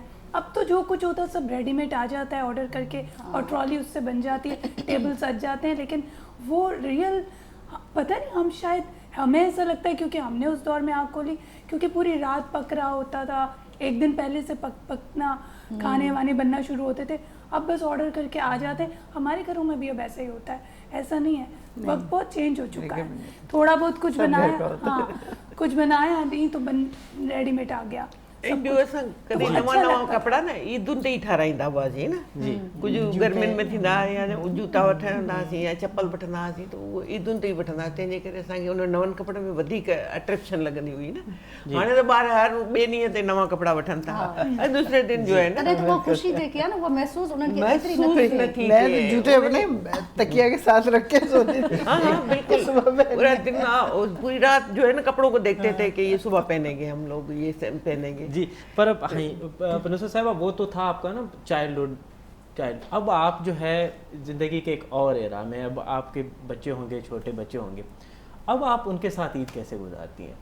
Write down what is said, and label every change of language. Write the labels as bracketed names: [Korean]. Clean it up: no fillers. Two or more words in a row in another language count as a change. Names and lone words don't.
[Urdu] اب تو جو کچھ ہوتا ہے سب ریڈی میڈ آ جاتا ہے آرڈر کر کے اور ٹرالی اس سے بن جاتی ہے، ٹیبل سج جاتے ہیں، لیکن وہ ریئل پتا نہیں، ہم شاید ہمیں ایسا لگتا ہے کیونکہ ہم نے اس دور میں آنکھ کھولی، کیونکہ پوری رات پک رہا ہوتا تھا، ایک دن پہلے سے پکنا، کھانے وانے بننا شروع ہوتے تھے. اب بس آرڈر کر کے آ جاتے ہیں۔ ہمارے گھروں میں بھی اب ایسا ہی ہوتا ہے، ایسا نہیں ہے، وقت بہت چینج ہو چکا ہے. تھوڑا بہت کچھ بنایا، ہاں کچھ بنایا نہیں تو ریڈی میڈ آ گیا. [Sindhi] कॾहिं नवां कपिड़ा न ईदुनि ते ई ठाराईंदा हुआसीं न, कुझु गर्मियुनि में थींदा या जूता वठंदा हुआसीं या चप्पल वठंदा हुआसीं, त उहो ईदुनि ते ई वठंदा हुआसीं, तंहिंजे करे असांखे उन नवनि कपिड़नि में वधीक अट्रैक्शन लॻंदी हुई न। हाणे त ॿार हर ॿिए ॾींहं ते नवां कपिड़ा वठनि था ऐं [Urdu] دوسرے دن جو ہے نہ وہ خوشی [Sindhi] जेकी आहे न वो महसूस उन्हनि खे एतिरी महसूस न थी। [Urdu] میں تو جوتے اپنے تکیہ کے ساتھ رکھ کے سوتی تھی. ہاں بالکل، پورا دن پوری رات جو ہے نا کپڑوں کو دیکھتے تھے کہ یہ صبح پہنیں گے ہم لوگ، یہ پہنیں گے जी। پر نصرت صاحبہ وہ تو تھا آپ کا نا چائلڈ، اب آپ جو ہے زندگی کے ایک اور ایرا میں، اب آپ کے بچے ہوں گے، چھوٹے بچے ہوں گے، اب آپ ان کے ساتھ عید کیسے گزارتی ہیں?